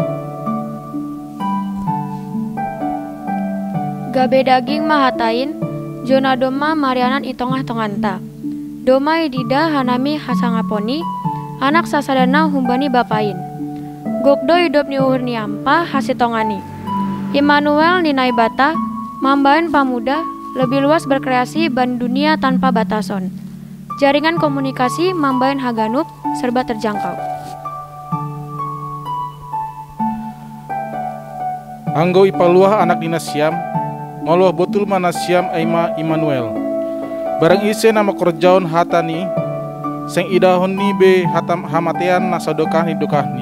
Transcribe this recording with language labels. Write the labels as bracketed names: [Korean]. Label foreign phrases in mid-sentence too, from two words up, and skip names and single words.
[Batak Simalungun] Gabe daging mahatain Jona doma marianan itongah-tonganta. Doma idida hanami hasangaponi, anak sasadana humbani bapain. Gokdo hidup ni uhur ni ampa hasitongani. Immanuel ni naibata, mambain pamuda, [Indonesian] lebih luas berkreasi ban dunia tanpa batason. [Batak Simalungun] Jaringan komunikasi mambain haganup, serba terjangkau. Anggo ipaluah anak dinasiam, ngoloh betul manasiam aima Immanuel. Barang ise nama korjaon hatani, seng idahon ni be hatam hamatean nasadokahni dokahni.